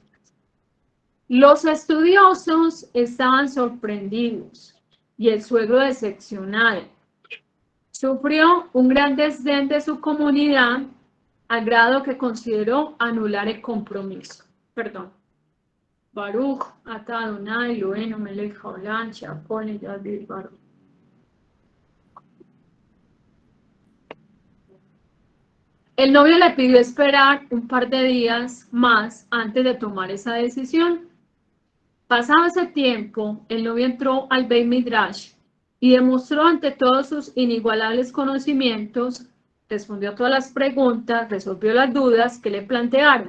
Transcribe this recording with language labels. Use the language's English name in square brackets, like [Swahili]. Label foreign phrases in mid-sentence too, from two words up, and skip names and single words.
[Spanish] Los estudiosos estaban sorprendidos y el suegro decepcionado. Sufrió un gran desdén de su comunidad al grado que consideró anular el compromiso. Perdón. [Hebrew] ברוך אתה אדוני אלוהינו מלך העולם שהכל נהיה בדברו. [Spanish] El novio le pidió esperar un par de días más antes de tomar esa decisión. Pasado ese tiempo, el novio entró al Beit Midrash y demostró ante todos sus inigualables conocimientos, respondió a todas las preguntas, resolvió las dudas que le plantearon.